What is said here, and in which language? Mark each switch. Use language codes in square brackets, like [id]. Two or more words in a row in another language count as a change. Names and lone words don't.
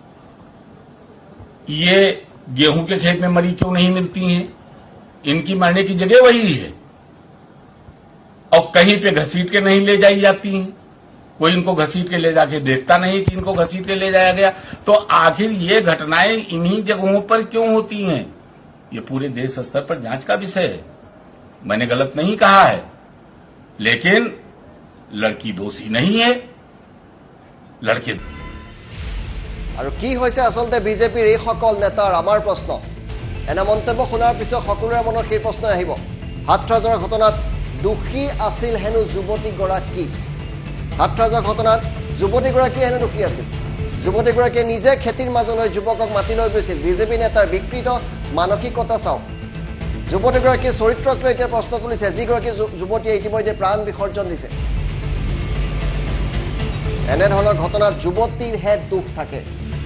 [hi] ये गेहूं के खेत में मरी क्यों नहीं मिलती हैं इनकी मरने की जगह वही है और कहीं पे घसीट के नहीं ले जाई जाती हैं कोई इनको घसीट के ले जाके देखता नहीं कि इनको घसीट के ले जाया गया तो आखिर ये घटनाएं इन्हीं जगहों पर क्यों होती हैं ये पूरे देश स्तर पर जांच का विषय है मैंने गलत नहीं कहा है लेकिन लड़की दोषी नहीं है लड़के [as] আৰু কি হৈছে আসলতে বিজেপিৰ এই সকল নেতাৰ আমাৰ প্ৰশ্ন এনে মন্তব্য শুনাৰ পিছত সকলোৰে মনত সেই প্ৰশ্ন আহিব হাতৰাজৰ ঘটনাত দোষী আছিল হেনো যুৱতীগৰাকী হাতৰাজৰ ঘটনাত যুৱতীগৰাকী হেনো দোষী আছিল যুৱতীগৰাকীয়ে নিজে খেতিৰ মাজলৈ যুৱকক মাতি লৈ গৈছিল বিজেপি নেতাৰ বিকৃত মানসিকতা চাওক যুৱতীগৰাকীৰ চৰিত্ৰক লৈ এতিয়া প্ৰশ্ন তুলিছে যিগৰাকী যুৱতীয়ে ইতিমধ্যে প্ৰাণ বিসৰ্জন দিছে এনেধৰণৰ ঘটনাত যুৱতীৰহে দুখ থাকে